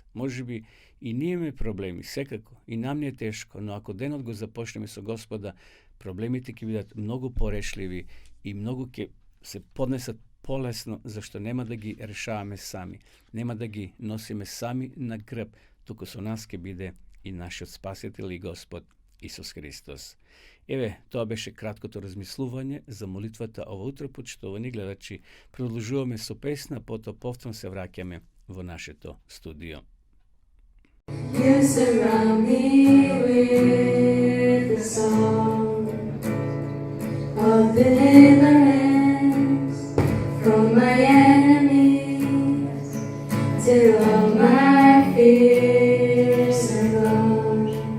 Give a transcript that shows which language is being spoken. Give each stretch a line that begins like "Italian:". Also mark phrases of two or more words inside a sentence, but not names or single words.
Macedonian: Може би и ние имаме проблеми, секако, и нам не е тешко, но ако денот го започнеме со Господа, проблемите ќе бидат многу порешливи и многу ќе се поднесат полесно, зашто нема да ги решаваме сами, нема да ги носиме сами на грб, туку со нас ќе биде и нашиот Спасител и Господ Исус Христос. Еве, тоа беше краткото размислување за молитвата ова утро, почитувани гледачи. Продолжуваме со песна, потоа повторно се враќаме во нашето студио.
English: You surround me with the song of deliverance from my enemies, till all my fears are gone.